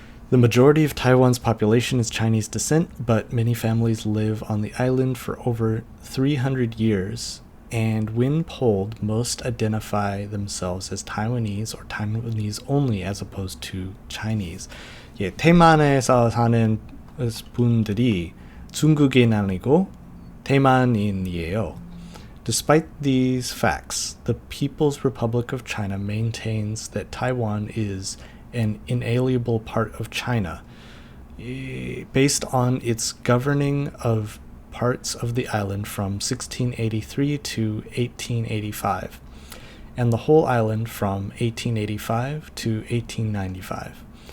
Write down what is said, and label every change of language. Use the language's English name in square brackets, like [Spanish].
[English] The majority of Taiwan's population is Chinese descent, but many families live on the island for over 300 years, and when polled, most identify themselves as Taiwanese or Taiwanese only as opposed to Chinese. [Korean] 예, 대만에서 사는 분들이 중국인 아니고 대만인이에요. [English] Despite these facts, the People's Republic of China maintains that Taiwan is an inalienable part of China, based on its governing of parts of the island from 1683 to 1885, and the whole island from 1885 to 1895.